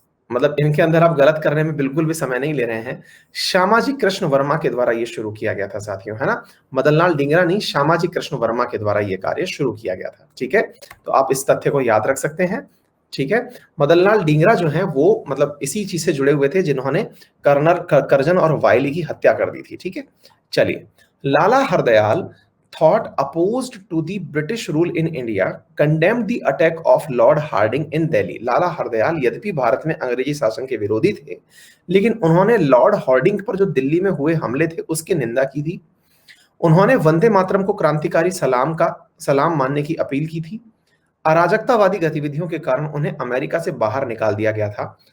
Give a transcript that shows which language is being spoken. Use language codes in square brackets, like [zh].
[hi] मतलब इनके अंदर आप गलत करने में बिल्कुल भी समय नहीं ले रहे हैं। श्यामाजी कृष्ण वर्मा के द्वारा ये शुरू किया गया था साथियों, है ना। मदनलाल डींगरा नहीं, श्यामाजी कृष्ण वर्मा के द्वारा ये कार्य शुरू किया गया था, ठीक है। तो आप इस तथ्य को याद रख सकते हैं, ठीक है। मदनलाल डींगरा जो है वो मतलब इसी चीज से जुड़े हुए थे जिन्होंने करजन और वायली की हत्या कर दी थी, ठीक है। [en] चलिए, Lala Hardayal thought opposed to the British rule in India, condemned the attack of Lord Hardinge in Delhi। [hi] लाला हरदयाल यद्यपि भारत में अंग्रेजी शासन के विरोधी थे, लेकिन उन्होंने लॉर्ड हार्डिंग पर जो दिल्ली में हुए हमले थे उसकी निंदा की थी। उन्होंने वंदे मातरम को क्रांतिकारी सलाम मानने की अपील की थी। अराजकतावादी गतिविधियों के कारण उन्हें अमेरिका से बाहर निकाल दिया गया था।